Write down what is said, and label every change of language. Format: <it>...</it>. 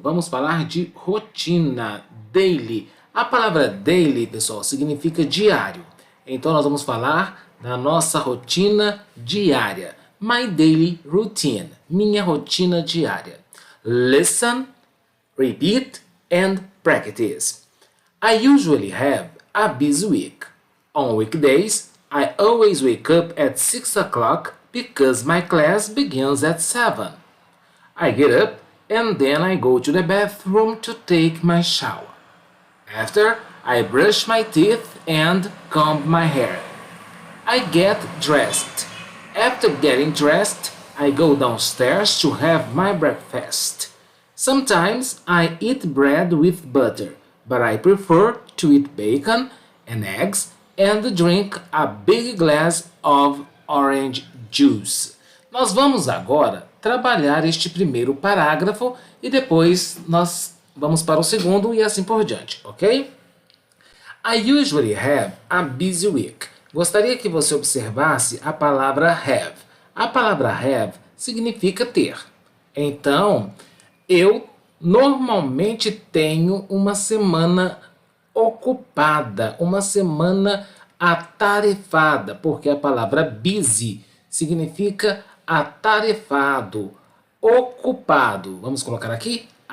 <pt>Vamos falar de rotina, daily. A palavra daily, pessoal, significa diário. Então nós vamos falar da nossa rotina diária.</pt> <en>My daily routine,</en> <pt>minha rotina diária.</pt> <en>Listen, repeat and practice. I usually have a busy week. On weekdays, I always wake up at 6 o'clock because my class begins at 7. I get up and then I go to the bathroom to take my shower. After, I brush my teeth and comb my hair. I get dressed. After getting dressed, I go downstairs to have my breakfast. Sometimes I eat bread with butter, but I prefer to eat bacon and eggs and drink a big glass of orange juice.</en> <pt>Nós vamos agora trabalhar este primeiro parágrafo e depois nós vamos para o segundo e assim por diante, ok?</pt> <en>I usually have a busy week.</en> <pt>Gostaria que você observasse a palavra have. A palavra have significa ter. Então, eu normalmente tenho uma semana ocupada, uma semana atarefada, porque a palavra busy significa atarefado, ocupado. Vamos colocar aqui?</pt>